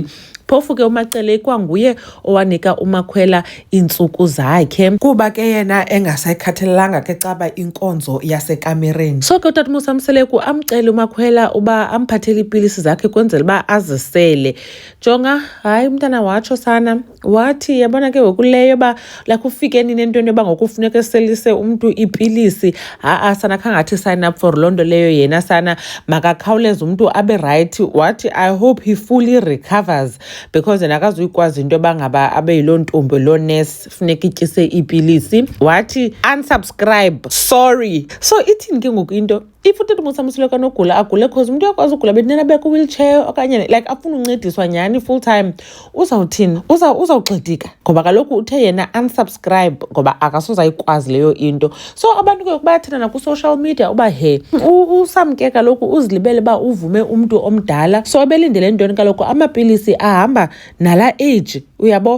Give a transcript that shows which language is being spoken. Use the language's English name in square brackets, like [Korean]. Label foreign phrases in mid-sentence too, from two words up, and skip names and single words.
[Xhosa] Phofu ke uMacele kwanguye owanika umakhwela iintsuku zakhe kuba ke yena engasayikhathalelanga ke caba inkonzo yasekamereni. So ke utata Musa Mseleku amcele umakhwela uba amphathele iipilisi zakhe kwenzela uba azisele. Jonga, hayi umntana watsho sana, wathi yabona ke ngokuleyo uba like ufike nini entweni yoba ngokufuneka eselise umntu iipilisi. Sana khangathi [English] sign up for [Xhosa] loo nto leyo yena sana makakhawuleze umntu abe right. Wathi [English] I hope he fully recovers because [Xhosa] yena akazuyikwazi into yoba ngaba abe yiloo ntombi loo nurse funeka ityise iipilisi. Wathi [English] unsubscribe, sorry. [Xhosa] So ithini ke ngoku into if utata Musa Mseleku anogula agule cause umntu uyakwazi ugula bedinena bekwi-wheelchair okanye like afuna uncediswa nyhani [English] full time, [Xhosa] uzawuthini? Uzawugxidika ngoba kaloku uthe yena unsubscribe ngoba akasozayikwazi leyo into. So abantu ke bayathanda naku- [English] social media [Xhosa] uba usamke kaloku uzilibele uba uvume umntu omdala. So belindele ntoni kaloku amapilisi ahamba nala age, uyabo?